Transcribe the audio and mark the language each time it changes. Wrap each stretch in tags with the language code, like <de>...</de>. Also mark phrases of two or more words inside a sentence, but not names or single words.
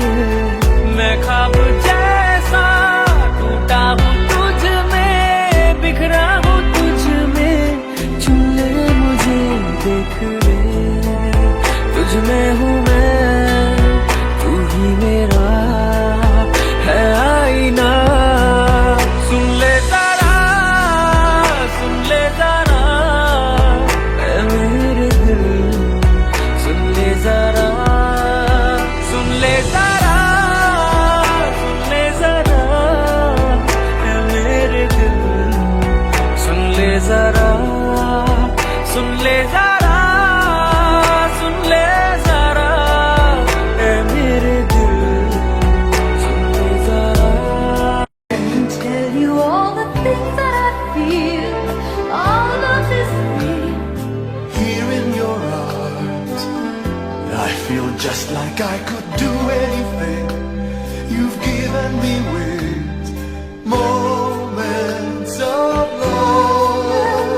<hi>मैं ख्वाब जैसा टूटा हूँ तुझ में, बिखरा हूँ तुझ में। चुन ले मुझे, देख ले तुझ में हूँ मैं, तू ही मेरा है आईना। सुन ले तारा, सुन ले तारा, ऐ मेरे दिल सुन ले जरा, सुन ले तारा, सुन ले जरा, ऐ मेरे दिल सुन ले जरा, सुन ले जरा, सुन ले जरा, ऐ मेरे दिल सुन ले जरा।</hi> <en>Tell you all the things that I feel, all of this real. Here in your arms, I feel just like I could do anything. You've given me wings, moments of love,</en>